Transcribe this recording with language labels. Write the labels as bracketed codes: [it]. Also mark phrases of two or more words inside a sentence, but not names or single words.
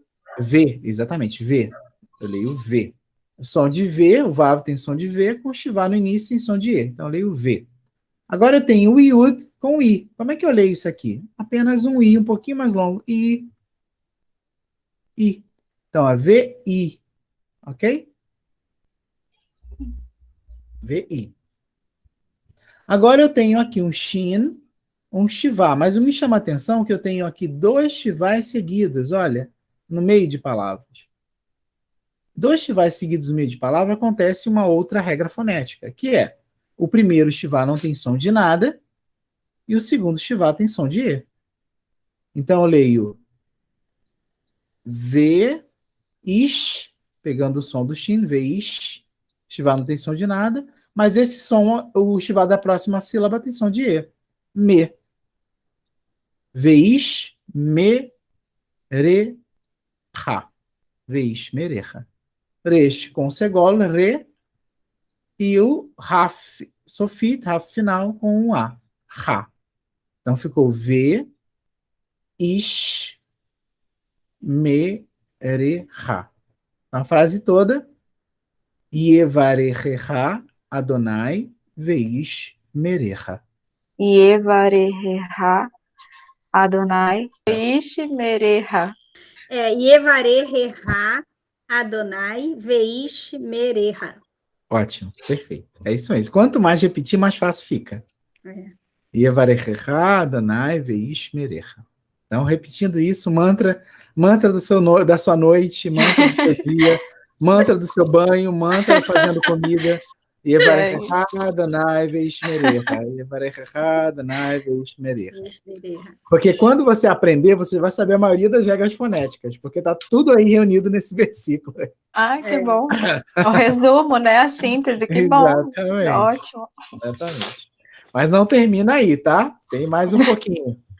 [pt] V, exatamente, V. Eu leio V. O som de V, o Vav tem som de V, com Shivá no início tem som de E. Então, eu leio V. Agora eu tenho o Yud com I. Como é que eu leio isso aqui? Apenas um I, um pouquinho mais longo. I. I. Então, é V-I. Ok? V-I. Agora eu tenho aqui um Shin, um Shivá. Mas o me chama a atenção que eu tenho aqui 2 Shivás seguidos, olha, no meio de palavras. 2 Shivás seguidos no meio de palavra acontece uma outra regra fonética, que é o primeiro Shivá não tem som de nada e o segundo Shivá tem som de E. Então eu leio V, Ish, pegando o som do Shin, V, Ish. Shivá não tem som de nada, mas esse som, o Shivá da próxima sílaba tem som de E. Me. V, Ish, Me, Re, Ha. V, Ish, Me, Re, Ha. Resh com segol, Re, e o [he] כף, סופית, [pt] Raf final com um A. Ha. Então ficou V, Ish, Me, Re, Ha. A frase toda. [he] יברכך יהוה וישמרך. יברכך יהוה וישמרך. יברכך יהוה וישמרך. [pt] Ótimo, perfeito. É isso mesmo. Quanto mais repetir, mais fácil fica. [he] יברכך יהוה וישמרך. [pt] Então, repetindo isso, mantra da sua noite, mantra do seu dia, mantra do seu banho, mantra fazendo comida. [he] יברכך יהוה וישמרך. יברכך יהוה וישמרך. [pt] Porque quando você aprender, você vai saber a maioria das regras fonéticas, porque está tudo aí reunido nesse versículo. Ai, que bom. O resumo, né? A síntese, que bom. Exatamente. Ótimo. Exatamente. Mas não termina aí, tá? Tem mais um pouquinho.